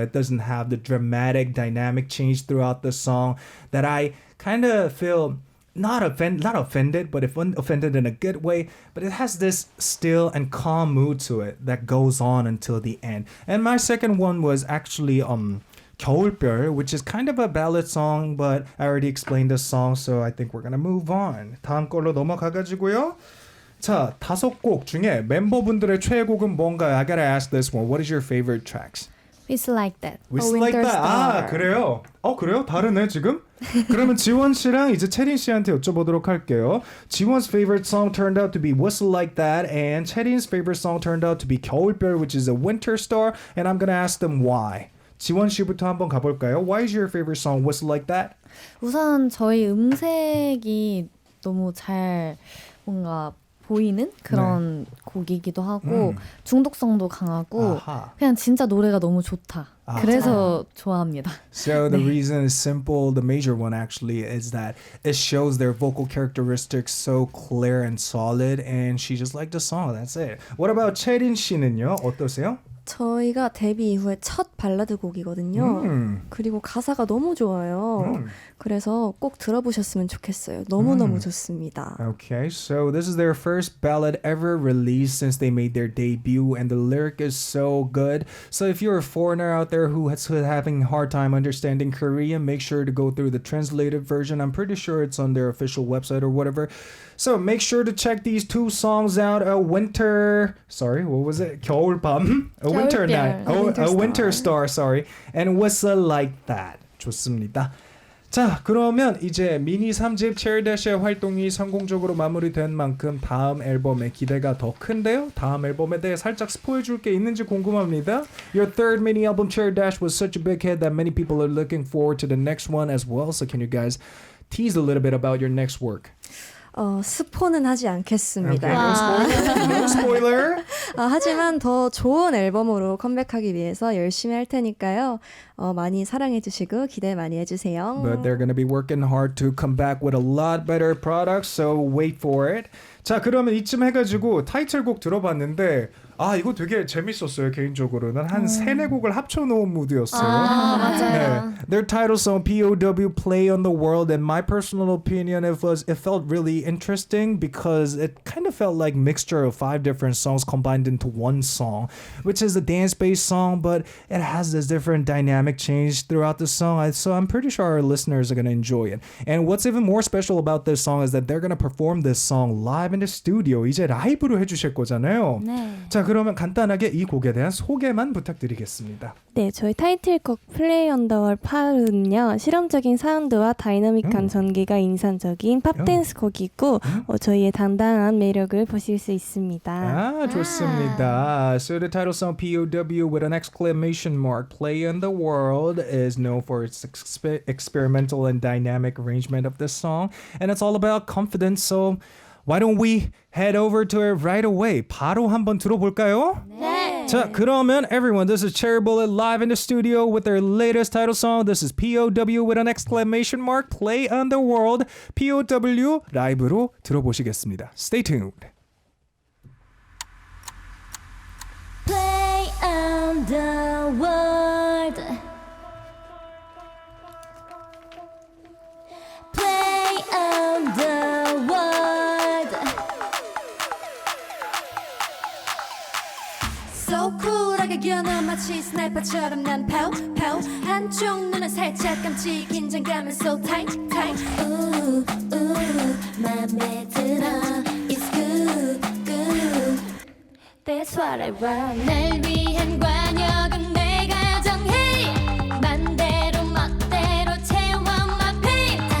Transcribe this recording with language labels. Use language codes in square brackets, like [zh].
[en] It doesn't have the dramatic dynamic change throughout the song that I kind of feel not offended, but if offended in a good way. But it has this still and calm mood to it that goes on until the end. And my second one was actually 겨울별, which is kind of a ballad song, but I already explained the song, so I think we're gonna move on. [ko] 다음 걸로 넘어가가지고요. 자, 5곡 중에 멤버분들의 최애곡은 뭔가요? [en] I gotta ask this one. What is your favorite tracks? It's like that. [ko] Whistle Like That. 아, 그래요? 그래요? 다르네 지금? 그러면 지원 씨랑 이제 채린 씨한테 여쭤보도록 할게요. [en] 지원's favorite song turned out to be Whistle Like That, and 채린's favorite song turned out to be 겨울별, which is a Winter Star, and I'm gonna ask them why. [ko] 지원 씨부터 한번 가볼까요? [en] Why is your favorite song Whistle Like That? [ko] 우선 저희 음색이 너무 잘 뭔가 보이는 그런 곡이기도 하고 중독성도 강하고 아하. 그냥 진짜 노래가 너무 좋다. 그래서 좋아합니다. [en] So the reason is simple. The major one actually is that it shows their vocal characteristics so clear and solid, and she just liked the song. That's it. What about 채린 [ko] 씨는요? 어떠세요? 저희가 데뷔 이후에 첫 발라드 곡이거든요. 그리고 가사가 너무 좋아요. 그래서 꼭 들어보셨으면 좋겠어요. 너무너무 좋습니다. [en] Okay, so this is their first ballad ever released since they made their debut, and the lyric is so good. So if you're a foreigner out there who is having a hard time understanding Korean, make sure to go through the translated version. I'm pretty sure it's on their official website or whatever. So make sure to check these two songs out. A winter, sorry, what was it? 겨울밤, a winter night, a winter star, sorry, and Whistle Like That. [ko] 좋습니다. 자, 그러면 이제 미니 3집 체리대시의 활동이 성공적으로 마무리된 만큼 다음 앨범의 기대가 더 큰데요. 다음 앨범에 대해 살짝 스포해 줄 게 있는지 궁금합니다. [en] Your third mini album Cherry Dash was such a big hit that many people are looking forward to the next one as well. So can you guys tease a little bit about your next work? [ko] 스포는 하지 않겠습니다. [en] Okay, no spoiler. [ko] 하지만 더 좋은 앨범으로 컴백하기 위해서 열심히 할 테니까요. 많이 사랑해 주시고 기대 많이 해주세요. [en] But they're going to be working hard to come back with a lot better products, so wait for it. [ko] 자, 그러면 이쯤 해가지고 타이틀곡 들어봤는데 이거 되게 재밌었어요. 개인적으로는 한 3-4곡을 합쳐놓은 무드였어요. 맞아요. 네. [en] Their title song POW Play on the World, and my personal opinion, it felt really interesting because it kind of felt like mixture of 5 different songs combined into one song, which is a dance-based song, but it has this different dynamic change throughout the song. So I'm pretty sure our listeners are going to enjoy it. And what's even more special about this song is that they're going to perform this song live in the studio. [ko] 이제 라이브로 해주실 거잖아요. 네. 자, 그러면 간단하게 이 곡에 대한 소개만 부탁드리겠습니다. 네, 저희 타이틀곡 Play on the World 8은요. 실험적인 사운드와 다이나믹한 전개가 인상적인 팝댄스 곡이고 저희의 당당한 매력을 보실 수 있습니다. 좋습니다. [en] So the title song POW with an exclamation mark Play on the World is known for its experimental and dynamic arrangement of this song, and it's all about confidence. So why don't we head over to it right away? [ko] 바로 한번 들어볼까요? 네. 자, 그러면 [en] everyone, this is Cherbullet live in the studio with their latest title song. This is POW with an exclamation mark, Play on the World. [ko] POW 라이브로 들어보시겠습니다. [en] Stay tuned. Play on the world. Play on the world. So cool [ko] 하게 겨눠 마치 스나이퍼처럼 난 [en] pow pow. [ko] 한쪽 눈은 살짝 감지 긴장감은 [en] so tight tight. Ooh ooh [ko] 맘에 들어 [en] it's good good. That's what I want. [ko] 날 위한 관역은 내가 정해. 맘대로 멋대로 채워 [en] my pain.